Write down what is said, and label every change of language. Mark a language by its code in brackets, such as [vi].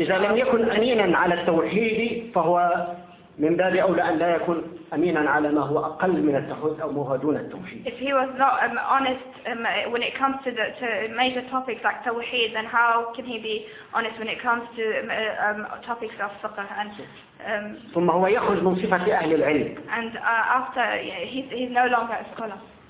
[ar] إذا لم يكن أمينا على التوحيد فهو من باب أولى أن لا يكون أمينا على ما هو أقل من التوحيد أو ما هو دون التوحيد. [en] If he was not honest when it comes to major topics like tawheed, then how can he be honest when it comes to topics of fiqh and [ar] ثم هو يخرج من صفة أهل العلم. [en] And after he's no longer a scholar.